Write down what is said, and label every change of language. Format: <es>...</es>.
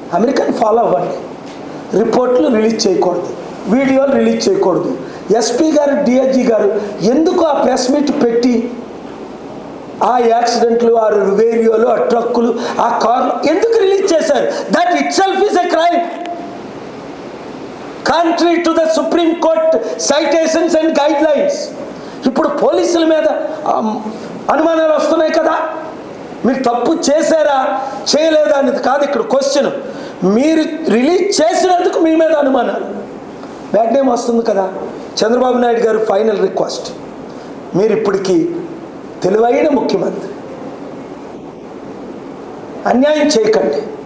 <te>American follow అవ్వండి. రిపోర్ట్లు release చేయకూడదు, వీడియోలు రిలీజ్ చేయకూడదు. ఎస్పీ గారు, డిఐజీ గారు ఎందుకు ఆ ప్రెస్ మీట్ పెట్టి ఆ యాక్సిడెంట్లు, ఆ వీడియోలు, ఆ ట్రక్కులు, ఆ కార్లు ఎందుకు రిలీజ్ చేశారు?</te> <en>That itself is a crime. Contrary to the Supreme Court citations and guidelines.</en> <te>ఇప్పుడు పోలీసుల మీద అనుమానాలు వస్తున్నాయి కదా. మీరు తప్పు చేశారా చేయలేదా అనేది కాదు ఇక్కడ క్వశ్చన్. మీరు రిలీజ్ చేసినందుకు మీ మీద అనుమానాలు, బ్యాడ్ నేమ్ వస్తుంది కదా. చంద్రబాబు నాయుడు గారు ఫైనల్ రిక్వెస్ట్, మీరు ఇప్పటికీ తెలివైన ముఖ్యమంత్రి, అన్యాయం చేయకండి.</te>